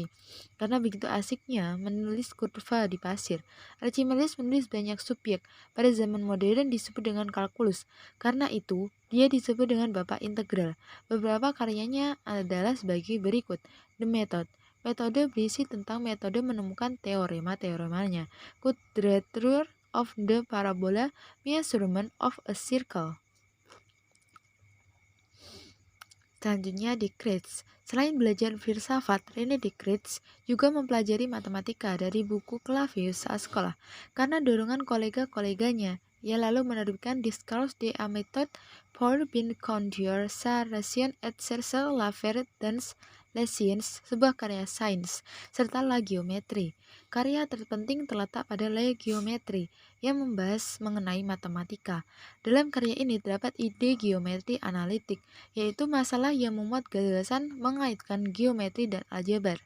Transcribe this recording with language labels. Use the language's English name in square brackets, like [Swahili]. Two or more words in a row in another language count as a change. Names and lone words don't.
[Indonesian] Karena begitu asiknya menulis kurva di pasir, Archimedes menulis banyak subjek. Pada zaman modern disebut dengan kalkulus. Karena itu, dia disebut dengan Bapak Integral. Beberapa karyanya adalah sebagai berikut. The Method. Metode berisi tentang metode menemukan teorema-teoremanya. Quadrature of the parabola, measurement of a circle. Selanjutnya, Descartes. Selain belajar filsafat, René Descartes juga mempelajari matematika dari buku Clavius saat sekolah. Karena dorongan kolega-koleganya, ia lalu menerbitkan Discours de la méthode pour bien conduire sa raison et chercher la verdad dans Les Sciences, sebuah karya sains, serta La Geometrie. Karya terpenting terletak pada La Geometrie yang membahas mengenai matematika. Dalam karya ini terdapat ide geometri analitik, yaitu masalah yang memuat gagasan mengaitkan geometri dan aljabar.